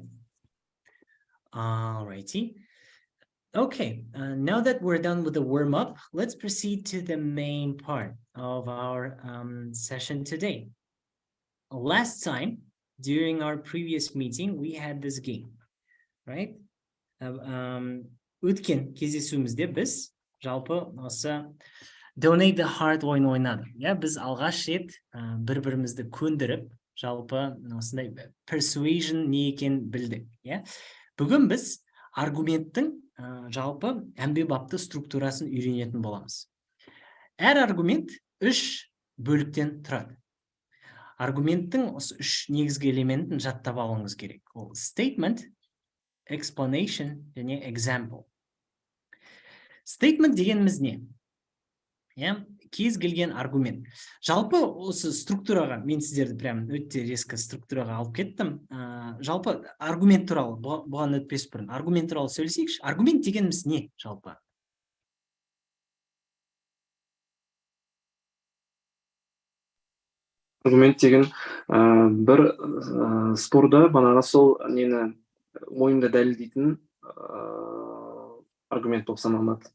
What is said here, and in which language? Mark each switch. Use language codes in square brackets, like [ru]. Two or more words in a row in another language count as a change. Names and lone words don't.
[en] All righty. Okay, now that we're done with the warm-up, let's proceed to the main part of our session today. Last time, during our previous meeting, we had this game, right? [kk] өткен кездесуімізде біз жалпы осы Donate the Heart ойын ойнадық. Біз алғаш рет бір-бірімізді көндіріп, жалпы осындай persuasion не екен білдік. Бүгін біз аргументтің жалпы әмбебапты структурасын үйренетін боламыз. Әр аргумент 3 бөліктен тұрады. Аргументтің осы 3 негізгі элементін жаттап алуыңыз керек. Ол [en] statement, explanation [kk] және example. Statement дегеніміз не? Кез келген аргумент. Жалпы осы структураға, мен сіздерді прям өте резко структураға алып кеттім. Жалпы аргумент туралы, бұған өтпес бұрын, аргумент туралы сөйлесейікші. Аргумент дегеніміз не жалпы? Аргумент деген бір спорда бағана сол нені ойынды дәлелдейтін аргумент болып саналады.